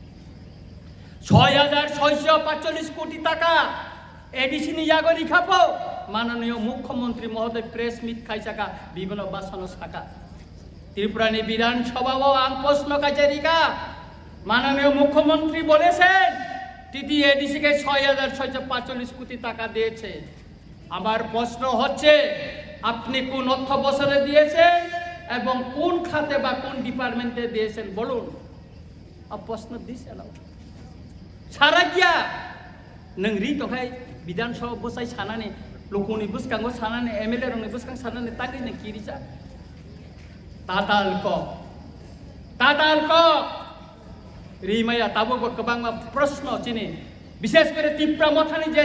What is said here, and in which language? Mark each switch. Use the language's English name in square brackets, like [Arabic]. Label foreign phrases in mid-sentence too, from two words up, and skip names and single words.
[Kok Borok] 6645 कोटी टाका एडिसीनि यागनि खापो माननीय मुख्यमंत्री महोदय प्रेस मिट खाइसाका विभिन्न बासनो साका त्रिपुरानि विधानसभाও आं प्रश्न কাচারিকা [Bangla] माननीय मुख्यमंत्री বলেছেন টিটি এডিসিকে 6645 কোটি টাকা দিয়েছে আমার প্রশ্ন হচ্ছে আপনি কোন অর্থ বছরে দিয়েছেন এবং কোন খাতে বা কোন ডিপার্টমেন্টে দিয়েছেন বলুন [Kok Borok] अब प्रश्न दिसेन सारा गया नों रि तखाय विधानसभा बसाय सानानै लोकनि बुसकांगो सानानै एमएलए रंनि बुसकां सानानै तागै न किरिजा तातालको रिमाया ताबो गोबां प्रश्न चिनि विशेष करे त्रिपुरा मथानि जे